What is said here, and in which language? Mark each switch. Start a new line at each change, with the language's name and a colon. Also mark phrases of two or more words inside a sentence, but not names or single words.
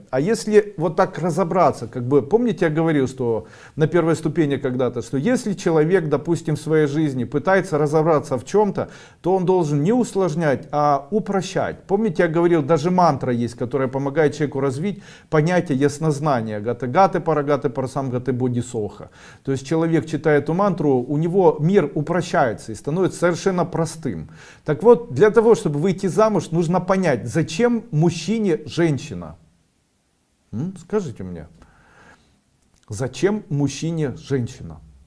Russian: А если вот так разобраться, как бы, помните, я говорил, что на первой ступени когда-то, что если человек, допустим, в своей жизни пытается разобраться в чем-то, то он должен не усложнять, а упрощать. Помните, я говорил, даже мантра есть, которая помогает человеку развить понятие яснознания.
Sanskrit: गते गते पारगते पारसं गते बोधि स्वाहा.
Russian: То есть человек, читая эту мантру, у него мир упрощается и становится совершенно простым. Так вот, для того, чтобы выйти замуж, нужно понять, зачем мужчине женщина. Скажите мне, зачем мужчине женщина?